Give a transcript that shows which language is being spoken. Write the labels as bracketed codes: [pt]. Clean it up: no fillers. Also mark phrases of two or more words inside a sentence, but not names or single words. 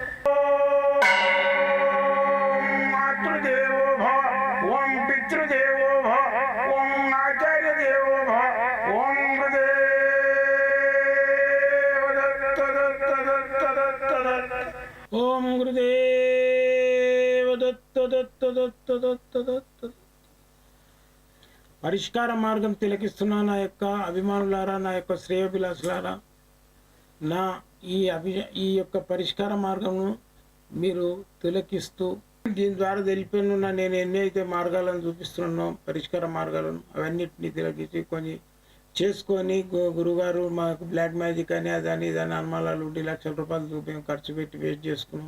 [sa] ओम मातृदेवो भव ओम पितृदेवो भव ओम आचार्य देवो भव ओम गुरुदेव दत्त दत्त दत्त दत्त दत्त ओम गुरुदेव दत्त दत्त दत्त दत्त दत्त [te] పరిష్కార మార్గం తిలకిస్తున్న నా యొక్క అభిమానులారా, నా యొక్క శ్రేయోభిలాషులారా, నా ఈ యొక్క పరిష్కార మార్గంను మీరు తిలకిస్తూ దీని ద్వారా తెలిపిన నేను ఎన్ని అయితే మార్గాలను చూపిస్తున్నానో పరిష్కార మార్గాలను అవన్నిటిని తిలకించి కొన్ని చేసుకొని గురుగారు మాకు [en] black magic [te] అని అదని ఇదని అనుమానాలు 1 లక్షల రూపాయలు చూపి ఖర్చు పెట్టి వేస్ట్ చేసుకున్నాం.